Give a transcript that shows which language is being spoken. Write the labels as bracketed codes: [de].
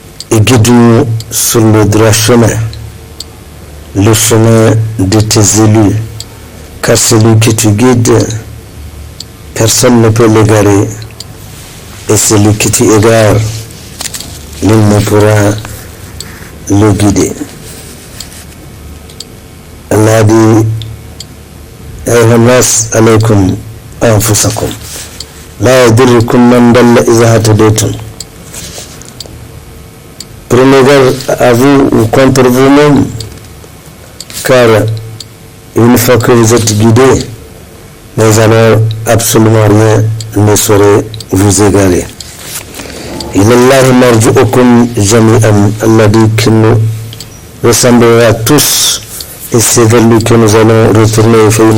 [fr] Et guide-nous sur le droit chemin, le chemin de tes élus, car celui que tu guides, personne ne peut l'égarer, et celui que tu égares, nul ne pourra le guider. Allah dit: [ar] أيها الناس عليكم أنفسكم لا يضركم من ضل إذا اهتديتم. [fr] Prenez garde à vous ou contre vous-même, car une fois que vous êtes guidé, mais alors absolument rien ne saurait vous égarer. [ar] Ilallahi marji'ukum jami'an. [fr] Allah dit que nous ressemblerons tous, et c'est vers lui que nous allons retourner.